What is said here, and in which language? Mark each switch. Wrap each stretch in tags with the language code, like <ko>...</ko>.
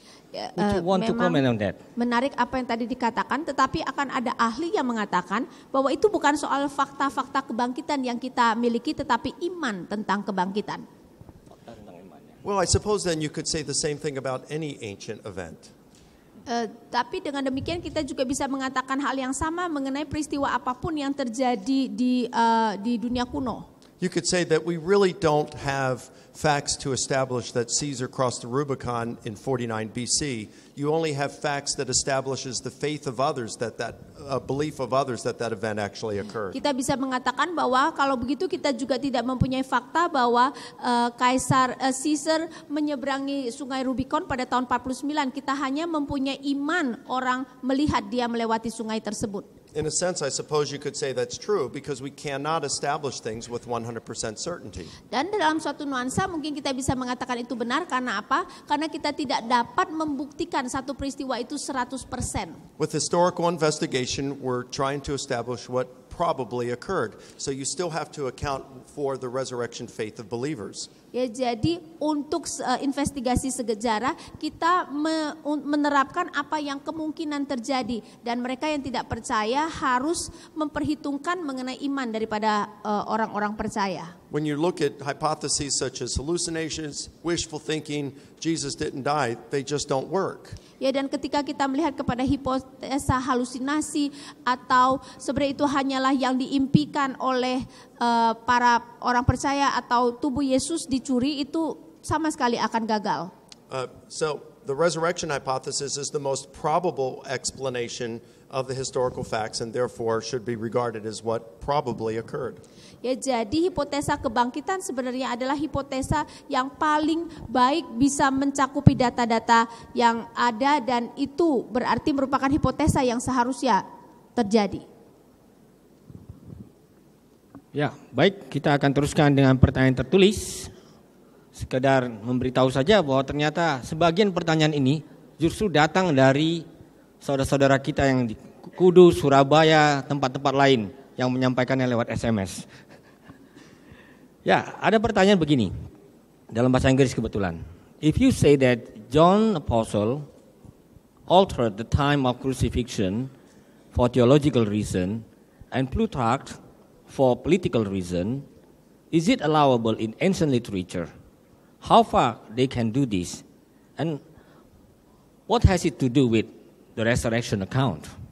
<en>Would you want to comment on that?</en> <id>Menarik apa yang tadi dikatakan, tetapi akan ada ahli yang mengatakan bahwa itu bukan soal fakta-fakta kebangkitan yang kita miliki, tetapi iman tentang kebangkitan.</id> <en>Well, I suppose then you could say the same thing about any ancient event.</en> <id>Tapi dengan demikian kita juga bisa mengatakan hal yang sama mengenai peristiwa apapun yang terjadi di dunia kuno.</id> <en>You could say that we really don't have facts to establish that Caesar crossed the Rubicon in 49 BC. You only have facts that establishes the faith of others, that belief of others that event actually occurred.</en> <id>Kita bisa mengatakan bahwa kalau begitu kita juga tidak mempunyai fakta bahwa Kaisar Caesar menyeberangi sungai Rubicon pada tahun 49. Kita hanya mempunyai iman orang melihat dia melewati sungai tersebut.</id> <en>In a sense, I suppose you could say that's true because we cannot establish things with 100% certainty.</en> <id>Dan dalam suatu nuansa mungkin kita bisa mengatakan itu benar karena apa? Karena kita tidak dapat membuktikan satu peristiwa itu 100%.</id> <en>With historical investigation, we're trying to establish what probably occurred. So you still have to account for the resurrection faith of believers.</en> <id>Ya, jadi untuk investigasi sejarah kita menerapkan apa yang kemungkinan terjadi, dan mereka yang tidak percaya harus memperhitungkan mengenai iman daripada orang-orang percaya.</id> <en>When you look at hypotheses such as hallucinations, wishful thinking, Jesus didn't die, they just don't work.</en> <id>Ya, dan ketika kita melihat kepada hipotesa halusinasi atau sebenarnya itu hanyalah yang diimpikan oleh para orang percaya atau tubuh Yesus dicuri, itu sama sekali akan gagal.</id> <en>So the resurrection hypothesis is the most probable explanation of the historical facts and therefore should be regarded as what probably occurred.</en> <id>Ya, jadi hipotesa kebangkitan sebenarnya adalah hipotesa yang paling baik bisa mencakupi data-data yang ada, dan itu berarti merupakan hipotesa yang seharusnya terjadi. Ya, baik, kita akan teruskan dengan pertanyaan tertulis. Sekedar memberitahu saja bahwa ternyata sebagian pertanyaan ini justru datang dari saudara-saudara kita yang di Kudus, Surabaya, tempat-tempat lain yang menyampaikannya lewat SMS. Ya, ada pertanyaan begini. Dalam bahasa Inggris kebetulan.</id> <en>If you say that John Apostle altered the time of crucifixion for theological reason and Plutarch for political reason, is it allowable in ancient literature? How far they can do this? And what has it to do with the resurrection account?</en>